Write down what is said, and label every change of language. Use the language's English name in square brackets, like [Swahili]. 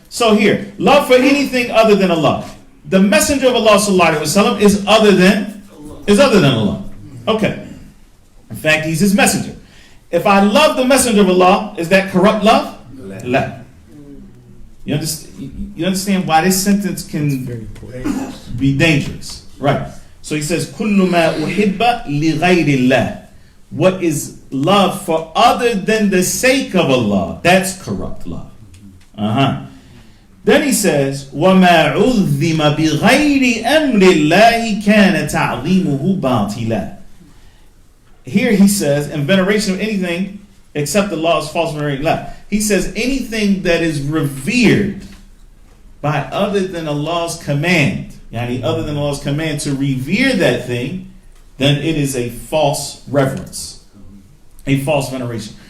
[English] So here, love for anything other than Allah. The messenger of Allah sallallahu alaihi wasallam is other than Allah. Okay. In fact, he's his messenger. If I love the messenger of Allah, is that corrupt love? La. You understand why this sentence can be dangerous. Right. So he says, [Arabic] كُلُّ مَا أُحِبَّ لِغَيْرِ اللَّهِ. [English] What is love for other than the sake of Allah, that's corrupt love. Then he says, [Arabic] وَمَا عُذِّمَ بِغَيْرِ أَمْرِ اللَّهِ كَانَ تَعْظِيمُهُ بَاطِلًا. [English] Here he says, in veneration of anything except Allah's false veneration. He says, anything that is revered by other than Allah's command, yani other than Allah's command to revere that thing, then it is a false reverence, a false veneration.